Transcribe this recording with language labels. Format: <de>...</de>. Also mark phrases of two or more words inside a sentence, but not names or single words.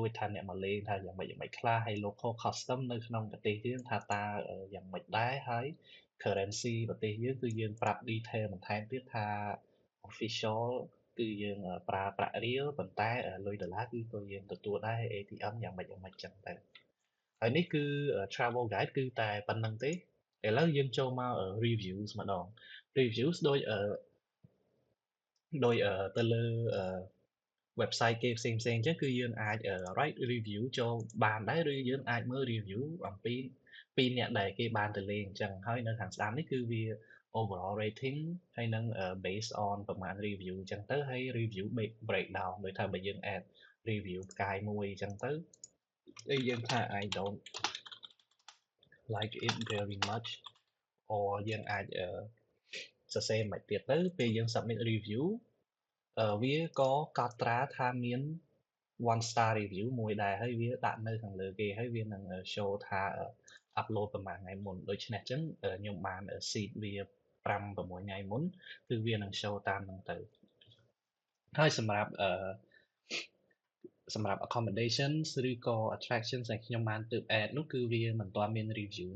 <km>ចថាអ្នកមកលេងថាយ៉ាងម៉េចខ្លះហើយ</km> <en>local custom</en> <km>នៅក្នុងប្រទេសយើងថាតើយ៉ាងម៉េចដែរហើយ currency ប្រទេសយើងគឺយើងប្រាប់ detail បន្ថែមទៀតថា official គឺយើងប្រើប្រាក់រៀលប៉ុន្តែលុយដុល្លារគឺក៏យើងទទួលដែរហើយ ATM យ៉ាងម៉េចចឹងទៅហើយនេះគឺ</km> <en>travel guide</en> <km>គឺតែប៉ុណ្្នឹងទេឥឡូវយើងចូលមក reviews ម្ដង reviews ដោយទៅលើwebsite គេផ្សេងអញ្ចឹងគឺយើងអាច</km> <en>write review</en> <km>ចូលបានដែរឬយើងអាចមើល review អំពីអ្នកដែលគេបានទៅលេងអញ្ចឹងហើយនៅខាងស្ដាំនេះគឺវា</km> <en>overall rating</en> <km>ហើយនឹង</km> <en>based on</en> <km>ប្រមាណ review អញ្ចឹងទៅហើយ</km> <en>review breakdown</en> <km>ដូចថាបើយើង</km> <en>add review</en> <km>ផ្កាយមួយអញ្ចឹងទៅហើយយើងថា</km> <en>I don't like it very much or</en> <km>យើងអាចសរសេរមិនទៀតទៅពេលយើង</km> <en>submit review</en> <km>វាក៏កត់ត្រាថាមាន</km> <en>one star review</en> <km>មួយដែរហើយវាដាក់នៅខាងលើគេហើយវានឹង show ថា upload ប្រហែលថ្ងៃមុនដូ ច្នេះអញ្ចឹងខ្ញុំបាន seed វា5-6ថ្ងៃមុនគឺវានឹង show តាមហ្នឹងទៅហើយសម្រាប់ accommodations ឬក៏ attractions ដែលខ្ញុំបានទើប add នោះគឺវាមិនទាន់មាន review</km>